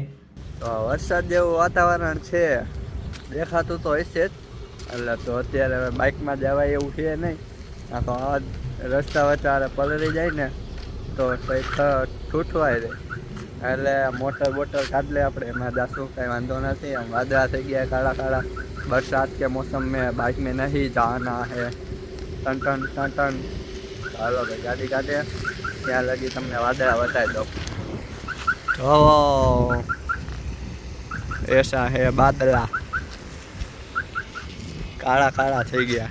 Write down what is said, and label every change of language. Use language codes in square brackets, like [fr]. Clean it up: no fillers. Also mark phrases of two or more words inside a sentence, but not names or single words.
[gu] તો વરસાદ જેવું વાતાવરણ છે, દેખાતું તો હશે જ. એટલે તો અત્યારે હવે બાઇકમાં જવાય એવું છે નહીં. આખો રસ્તા વચ્ચે પલળી જાય ને તો કંઈક ઠૂઠવાય રહે. એટલે મોટર બોટર કાઢ લે આપણે, એમાં જાશું, કંઈ વાંધો નથી. આમ વાદળા થઈ ગયા કાળા કાળા. [hi] बरसात के मौसम में बाइक में नहीं जाना है. टन टन टन टन. चलो भाई गाड़ी काटे [gu] ત્યાં લગી તમને વાદળા બતાવી દો. તો [hi] ऐसा है [gu] બાદલા, કાળા કાળા થઈ ગયા.